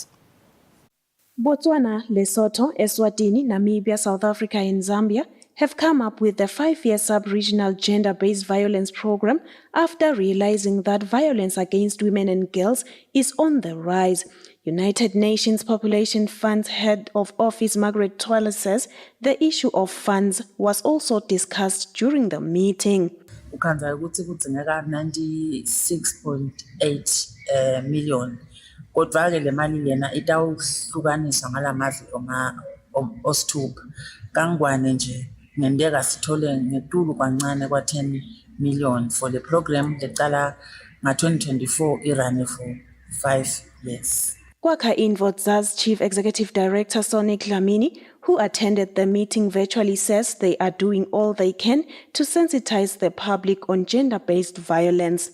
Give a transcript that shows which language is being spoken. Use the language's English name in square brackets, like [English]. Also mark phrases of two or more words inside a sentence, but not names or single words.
[English] Botswana, Lesotho, Eswatini, Namibia, South Africa and Zambia have come up with the 5-year sub-regional gender-based violence program after realizing that violence against women and girls is on the rise. United Nations Population Fund's head of office, Margaret Twala, says the issue of funds was also discussed during the meeting. [Swati] Ukhanza ukuthi kudzingeka 96.8 million. Kodwa ke le mali lena itawuhlukaniswa ngalamave osithupha. Kangwane nje ngendeka sithole ngetulu kancane kwa 10 million [English] for the program [Swati] lecala nga-2024 irane [English] for 5 years. Kwakha Invotsa's Chief Executive Director Sonic Dlamini, who attended the meeting virtually, says they are doing all they can to sensitize the public on gender-based violence.